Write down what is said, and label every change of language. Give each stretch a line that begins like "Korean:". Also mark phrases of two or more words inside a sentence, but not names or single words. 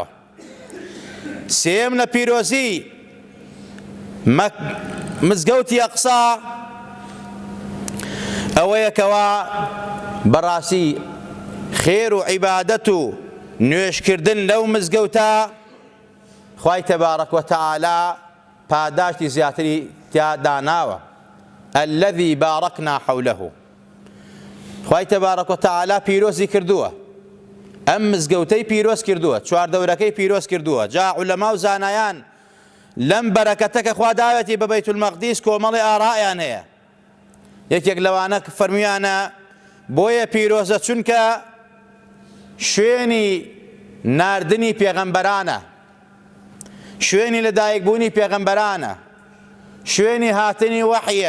Central Kurdish: سێم لە پیرۆزی مزگەوتی ئەقسا ئەوەیە کەوا بەڕاستی خێر و عیبادەت و نوێژکردن لەو مزگەوتە خوای
Arabic: تەبارەک وتەعالا
Central Kurdish: پاداشتی زیاتری تیا داناوە.
Arabic: الذي باركنا حوله،
Central Kurdish: خوای
Arabic: تەبارەک وتەعالا
Central Kurdish: پیرۆزی کردووە ئەم مزگەوتەی پیرۆز کردووە، چواردەورەکەی پیرۆز کردووە. جا عولەما و زانایان لەم بەرەکەتە کە خوا داوەتی بە بەیت المەقدیس کۆمەڵی ئارائیان هەیە. یەکێک لەوانە فەرمویانە بۆیە پیرۆزە چونکە شوێنی ناردنی پێغەمبەرانە، شوێنی لەدایکبوونی پێغەمبەرانە، شوێنی هاتنی وەحیە.